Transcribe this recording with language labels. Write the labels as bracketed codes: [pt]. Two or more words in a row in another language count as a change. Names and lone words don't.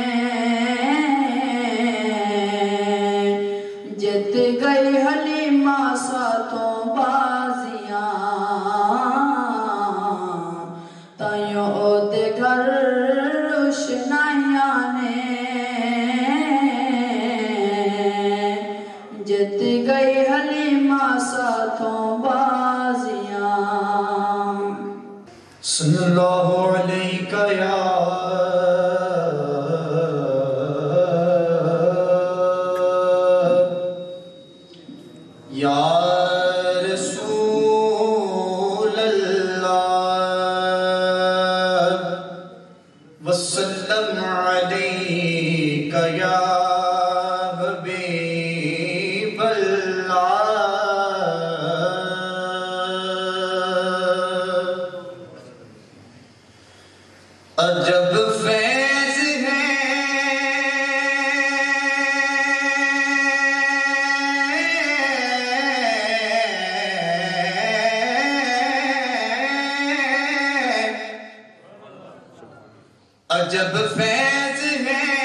[pa] جت گئی حلیمہ ساتھوں بازیاں تائیوں اوہدے گھر روشنائیاں نے جت گئی حلیمہ ساتھوں بازیاں [ar] صلى الله عليك يا رسول الله وسلم عليك يا حبيب الله [ur] عجب فیض ہے عجب فیض ہے